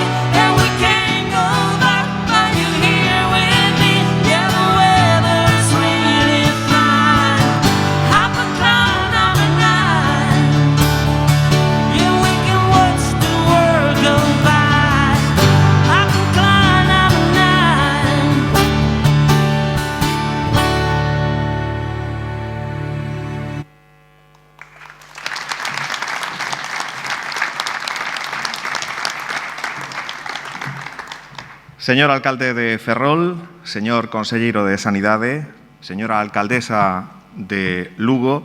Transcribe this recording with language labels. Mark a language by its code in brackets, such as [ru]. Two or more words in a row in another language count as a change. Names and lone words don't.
[en] And we can't go back, but you're here with me. Yeah, the weather's really fine. Half a cloud, number 9. Yeah, we can watch the world go by. Half a cloud, number 9. [gl] Señor alcalde de Ferrol, señor conselleiro de Sanidade, señora alcaldesa de Lugo,